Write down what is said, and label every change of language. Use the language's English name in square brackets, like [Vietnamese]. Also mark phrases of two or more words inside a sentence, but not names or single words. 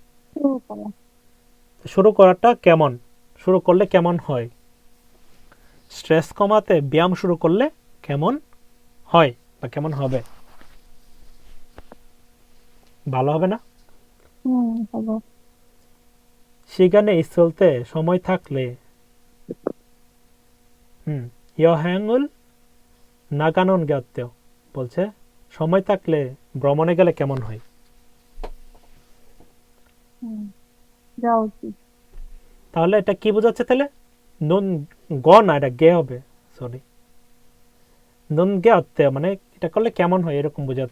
[Bangla] শুরু করাটা কেমন, শুরু করলে কেমন হয়। স্ট্রেস কমাতে ব্যায়াম শুরু করলে কেমন হয় বা কেমন হবে, ভালো হবে না? সেখানে চলতে সময় থাকলে [Korean] 여행을 나가는 게 어때요? [Bangla] বলছে সময় থাকলে ভ্রমণে গেলে কেমন হয়। তাহলে এটা কি বোঝাচ্ছে তাহলে? নুন গ না, এটা গে হবে, সরি। [Korean] 는 게 어때 [Bangla] মানে এটা করলে কেমন হয় এরকম বোঝাতে।